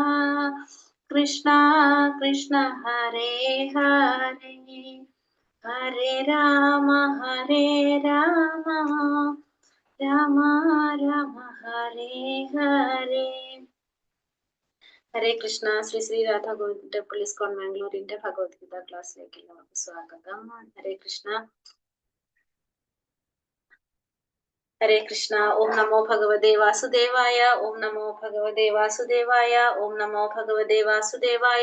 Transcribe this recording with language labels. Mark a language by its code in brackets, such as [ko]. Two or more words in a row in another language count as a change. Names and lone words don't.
[sa] कृष्ण हरे हरे, हरे राम राम राम हरे हरे. ഹരേ കൃഷ്ണ. [ml] ശ്രീ ശ്രീ രാധാ ഗോവിന്ദ ടെമ്പിൾ ഇസ്കോൺ മാംഗ്ലൂരിന്റെ ഭഗവത്ഗീത ക്ലാസ്സിലേക്ക് എല്ലാവർക്കും സ്വാഗതം. [sa] ഹരേ കൃഷ്ണ. ഹരേ കൃഷ്ണ. ഓം നമോ ഭഗവതേ വാസുദേവായ, ഓം നമോ ഭഗവതേ വാസുദേവായ, ഓം നമോ ഭഗവതേ വാസുദേവായ.